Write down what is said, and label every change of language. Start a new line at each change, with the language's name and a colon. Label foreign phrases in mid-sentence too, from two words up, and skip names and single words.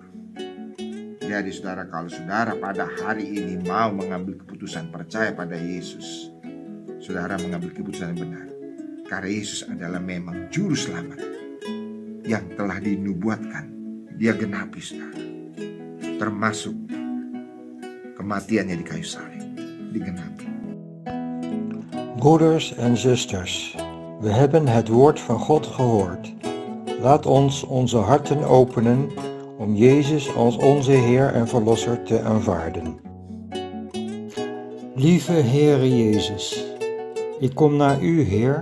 Indonesian: Jadi saudara, kalau saudara pada hari ini mau mengambil keputusan percaya pada Yesus, saudara mengambil keputusan yang benar. Karena Yesus adalah memang juru selamat yang telah dinubuatkan. Dia genapi, saudara. Termasuk kematiannya di kayu salib. Digenapi.
Dutch: Broeders en zusters, we hebben het woord van God gehoord. Laat ons onze harten openen om Jezus als onze Heer en Verlosser te aanvaarden. Lieve Heere Jezus, ik kom naar U, Heer.